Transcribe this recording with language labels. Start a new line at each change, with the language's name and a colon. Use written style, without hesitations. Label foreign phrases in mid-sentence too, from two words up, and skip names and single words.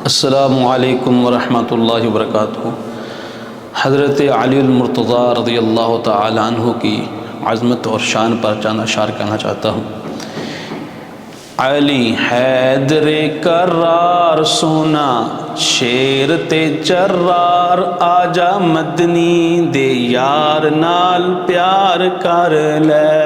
Arabic: السلام عليكم ورحمة الله وبركاته.
Urdu: حضرت علی مرتضیٰ
Arabic: رضي الله تعالى عنه
Urdu: کی عظمت اور شان پر چند اشعار کہنا چاہتا ہوں.
Punjabi: علی حیدرِ کرار سوہنا شیر تے جرار، آ جا مدنی دے یار نال پیار کر لے.